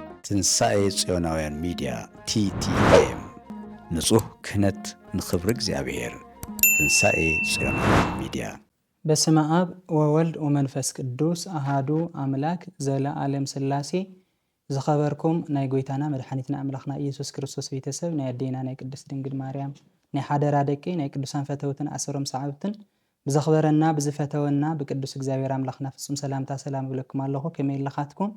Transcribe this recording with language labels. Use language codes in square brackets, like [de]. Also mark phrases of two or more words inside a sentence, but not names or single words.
[ti] ትንሣኤ ጽዮናውያን ሚዲያ TTM ንጹህ ክህነት ንኽብር እግዚአብሔር። ትንሣኤ ጽዮናውያን ሚዲያ። [gez] በስመ አብ ወወልድ ወመንፈስ ቅዱስ አሃዱ አምላክ ዘለዓለም ሥላሴ። [ti] ዝኸበርኩም ናይ ጎይታና መድኃኒትና አምላኽና ኢየሱስ ክርስቶስ ቤተሰብ ናይ አዴና ናይ ቅድስት ድንግል ማርያም ናይ ሓደራ ደቂ ናይ ቅዱሳን ፈተውትን አሰሮም ሰዓብትን ብዘኽበረና ብዝፈተወና ብቅዱስ እግዚአብሔር አምላኽና ፍጹም ሰላምታ ሰላም ብለኩም ኣለኹ። ከመይ ኢልኻትኩም?